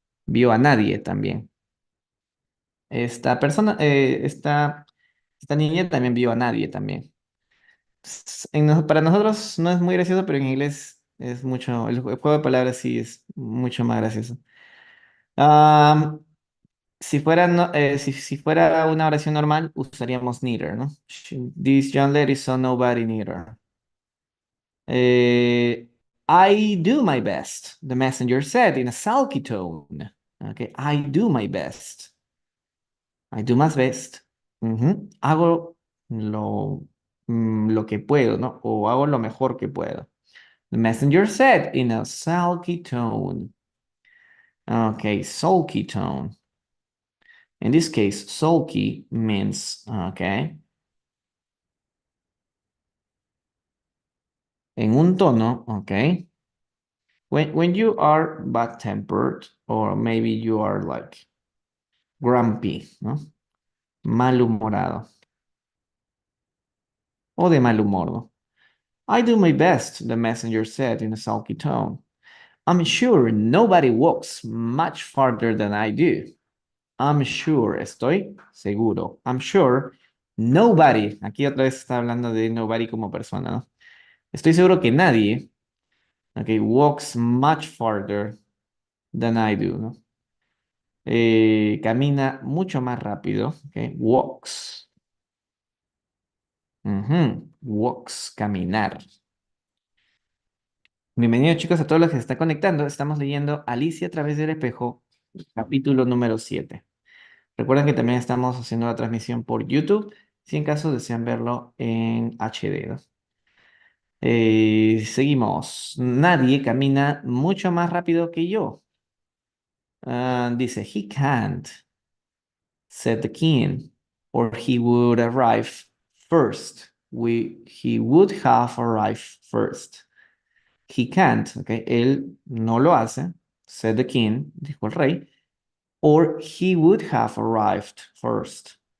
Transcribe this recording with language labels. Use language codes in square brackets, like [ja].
[es] Vio a nadie también. Esta persona, esta niña también vio a nadie también. Para nosotros no es muy gracioso, pero en inglés es mucho, el juego de palabras sí es mucho más gracioso. Am, si fuera, si fuera una oración normal, usaríamos neither, ¿no? [en] This young lady saw nobody neither. Eh, I do my best, the messenger said in a sulky tone. Okay, I do my best. I do my best. Ujú. [es] Hago lo, lo que puedo, ¿no? O hago lo mejor que puedo. [en] The messenger said in a sulky tone. Okay, sulky tone. In this case, sulky means, okay, [es] en un tono, [en] okay. When you are bad-tempered, or maybe you are like grumpy, ¿no? [es] Malhumorado. O de mal humor, [en] ¿no? I do my best, the messenger said in a sulky tone. I'm sure nobody walks much farther than I do. I'm sure, [es] estoy seguro. [en] I'm sure nobody, [es] aquí otra vez está hablando de nobody como persona, ¿no? Estoy seguro que nadie, okay, [en] walks much farther than I do, [es] ¿no? Camina mucho más rápido, okay, walks. Ujú, walks, caminar. Bienvenidos chicos a todos los que se están conectando. Estamos leyendo Alicia a través del espejo, capítulo número 7. Recuerden que también estamos haciendo la transmisión por YouTube, si en caso desean verlo en HD, ¿no? Seguimos. Nadie camina mucho más rápido que yo. [en] Dice, he can't, said the king, or he would arrive first. He would have arrived first. He can't, okay. [es] Él no lo hace, [en] said the king, [es] dijo el rey, [en] or he would have arrived first.